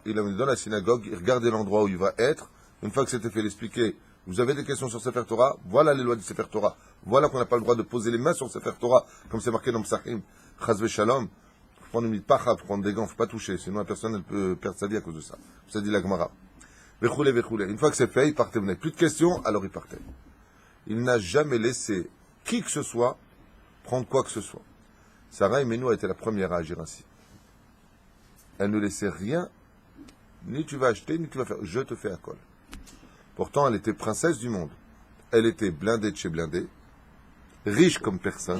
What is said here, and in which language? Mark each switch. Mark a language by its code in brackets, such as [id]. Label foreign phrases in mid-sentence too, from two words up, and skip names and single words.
[fr] Il l'amenait dans la synagogue. Il regardait l'endroit où il va être. Une fois que c'était fait, il expliquait. Vous avez des questions sur Sefer Torah? Voilà les lois du Sefer Torah. Voilà qu'on n'a pas le droit de poser les mains sur Sefer Torah, comme c'est marqué dans Psachim. [he] חס ושלום. [fr] Faut prendre une minute pacha, faut prendre des gants, faut pas toucher. Sinon la personne, elle peut perdre sa vie à cause de ça. Ça dit la Gemara. [he] וכולי, וכולי. [fr] Une fois que c'est fait, il partait. Vous n'avez plus de questions, alors il partait. Il n'a jamais laissé qui que ce soit prendre quoi que ce soit. Sarah Imenu a été la première à agir ainsi. Elle ne laissait rien, ni tu vas acheter, ni tu vas faire. Je te fais à col. Pourtant, elle était princesse du monde. Elle était blindée de chez blindée, riche comme personne.